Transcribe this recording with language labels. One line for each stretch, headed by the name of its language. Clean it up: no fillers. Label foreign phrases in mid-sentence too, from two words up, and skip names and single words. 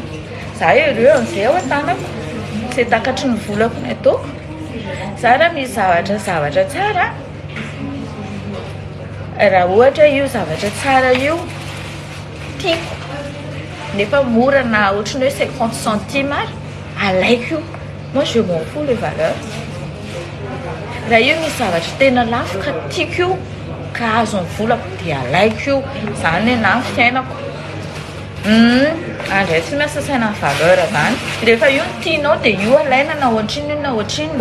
Malagasy: Za heureux amin'izay eo an-tanako, izay takatry ny volako ny ataoko. Za raha misy zavatra tsara, raha ohatra io zavatra tsara io tiako nefa mora na ohatrany hoe 50 centimes alaiko io,
French: moi je m'en fous les valeurs.
Malagasy: Raha io misy zavatra tena lafo ka tiako io ka azo ny volako dia alaiko io, zany hoe na ny fiainako andray tsy miasasaina ny valeur zany. Rehefa io ny tianao dia io alaina na ohatriny na ohatriny.